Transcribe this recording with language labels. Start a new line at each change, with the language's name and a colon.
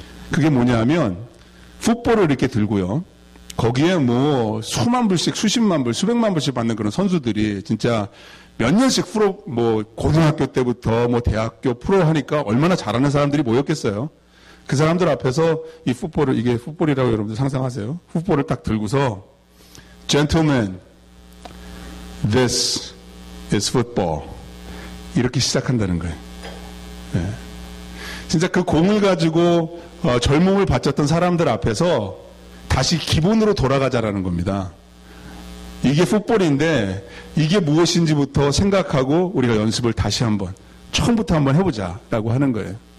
Korean: 그게 뭐냐면 풋볼을 이렇게 들고요. 거기에 뭐 수만 불씩, 수십만 불, 수백만 불씩 받는 그런 선수들이 진짜 몇 년씩 프로, 고등학교 때부터 대학교 프로 하니까 얼마나 잘하는 사람들이 모였겠어요. 그 사람들 앞에서 이 풋볼을, 이게 풋볼이라고 여러분들 상상하세요. 풋볼을 딱 들고서,
English: Gentlemen, this is football.
Korean: 이렇게 시작한다는 거예요. 네. 진짜 그 공을 가지고 젊음을 바쳤던 사람들 앞에서 다시 기본으로 돌아가자라는 겁니다. 이게 풋볼인데 이게 무엇인지부터 생각하고 우리가 연습을 다시 한번 처음부터 한번 해보자라고 하는 거예요.